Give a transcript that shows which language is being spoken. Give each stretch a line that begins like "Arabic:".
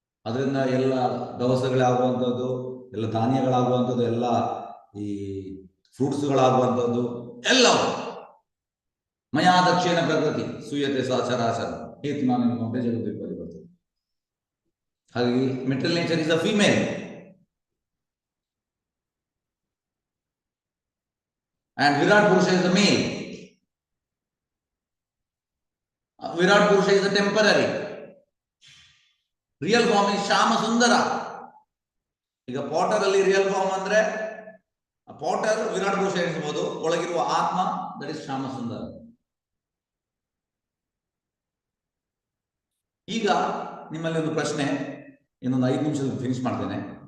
Kannada: ಅದರಿಂದ ಎಲ್ಲ ದವಸಗಳಾಗುವಂಥದ್ದು, ಎಲ್ಲ ಧಾನ್ಯಗಳಾಗುವಂಥದ್ದು, ಎಲ್ಲ ಈ ಫ್ರೂಟ್ಸ್ಗಳಾಗುವಂಥದ್ದು ಎಲ್ಲವೂ
Sanskrit: ಮಯಾ ದಕ್ಷಿಣ ಪ್ರಕೃತಿ ಸೂಯತೆ ಸಚರಾಚರ
Kannada: ಏತು ನಾನು ನಿಮಗೆ ಜಗತ್ತಿಗೆ ಬರ್ತದೆ. ಹಾಗಾಗಿ
English: Material nature is a female and Virat Purusha is the male. Virat Purusha is the temporary. Real form is Shama Sundara.
Kannada: ಈಗ ಪಾಟರ್ ಅಲ್ಲಿ ರಿಯಲ್ ಫಾರ್ಮ್ ಅಂದ್ರೆ ಪಾಟರ್ ವಿರಾಟ್ ಪುರುಷ ಎನಿಸಬಹುದು, ಒಳಗಿರುವ ಆತ್ಮ
English: that is
Kannada: ಶ್ಯಾಮ ಸುಂದರ. ಈಗ ನಿಮ್ಮಲ್ಲಿ ಒಂದು ಪ್ರಶ್ನೆ, ಇನ್ನೊಂದು 5 ನಿಮಿಷದಲ್ಲಿ ಫಿನಿಶ್ ಮಾಡ್ತೇನೆ.